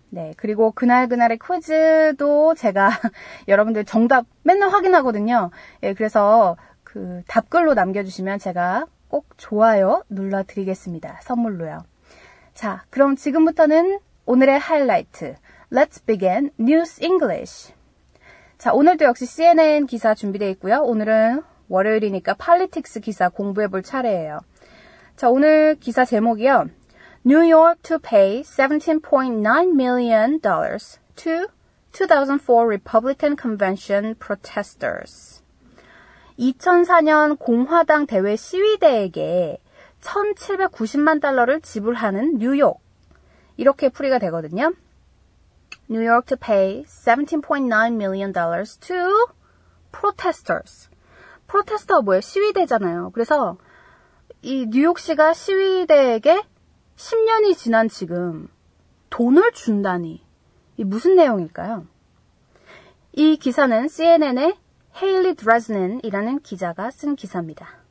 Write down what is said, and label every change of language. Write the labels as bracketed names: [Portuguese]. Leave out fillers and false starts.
[Korean] 네, 그리고 그날그날의 퀴즈도 제가 여러분들 정답 맨날 확인하거든요. 예, 그래서 그 답글로 남겨주시면 제가 꼭 좋아요 눌러드리겠습니다. 선물로요. 자, 그럼 지금부터는 오늘의 하이라이트. [English] Let's begin News English. [Korean] 자, 오늘도 역시 CNN 기사 준비되어 있고요. 오늘은 월요일이니까 Politics 기사 공부해볼 차례예요. 자, 오늘 기사 제목이요. [English] New York to pay $17.9 million to 2004 Republican Convention protesters. [Korean] 2004년 공화당 대회 시위대에게 1,790만 달러를 지불하는 뉴욕. 이렇게 풀이가 되거든요. [English] New York to pay $17.9 million to protesters. [Korean] 프로테스터가 뭐예요? 시위대잖아요. 그래서 이 뉴욕시가 시위대에게 10년이 지난 지금 돈을 준다니. 이 무슨 내용일까요? 이 기사는 CNN의 헤일리 드레스넨이라는 기자가 쓴 기사입니다.